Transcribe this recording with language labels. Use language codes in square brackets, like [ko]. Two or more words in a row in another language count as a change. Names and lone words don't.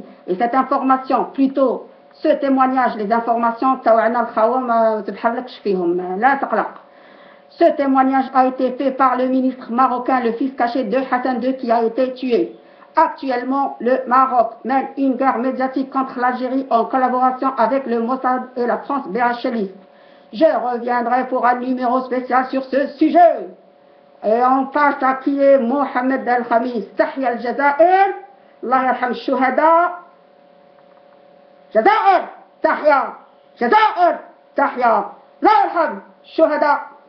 [fr] Et cette information, plutôt ce témoignage, les informations, ce témoignage a été fait par le ministre marocain, le fils caché de Hassan II, qui a été tué. Actuellement, le Maroc mène une guerre médiatique contre l'Algérie en collaboration avec le Mossad et la France BHListe. Je reviendrai pour un numéro spécial sur ce sujet. Et on passe à qui est Mohamed El Khamis. [ar] تحيا الجزائر. الله يرحم الشهداء. جزائر. تحيا. جزائر. تحيا. الله يرحم الشهداء.